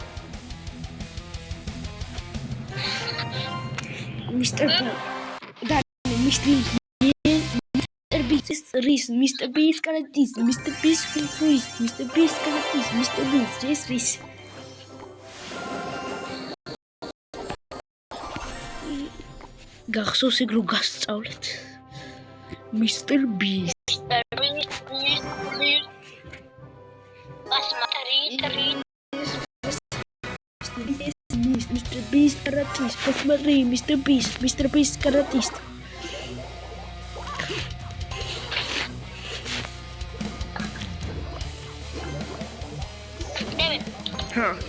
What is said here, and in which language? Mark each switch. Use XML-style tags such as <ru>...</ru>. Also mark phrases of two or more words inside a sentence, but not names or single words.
<ka>Mr. Beast Reese, Mr. Beast Karatis, Mr. Beast Reese, Mr. Beast Karatis, Mr. Beast Reese. გახსოვს ეგ რო გასწავლეთ. Mr. Beast. Mr.</ka> <ru>Beast Karatis, посмотри, Mr. Beast Каратист. Ха.</ru>